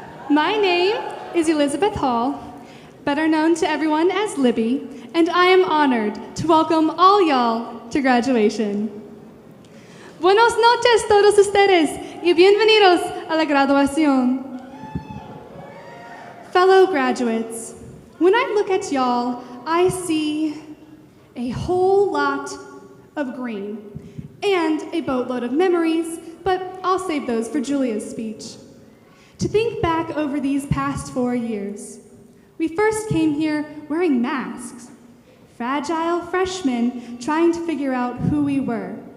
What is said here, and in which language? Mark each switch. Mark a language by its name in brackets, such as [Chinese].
[English] My name is Elizabeth Hall, better known to everyone as Libby, and I am honored to welcome all y'all to graduation. [Spanish] Buenos noches todos ustedes y bienvenidos a la graduación. [English] Fellow graduates, when I look at y'all, I see a whole lot of green and a boatload of memories, but I'll save those for Julia's speech. To think back over these past 4 years, we first came here wearing masks, fragile freshmen trying to figure out who we were.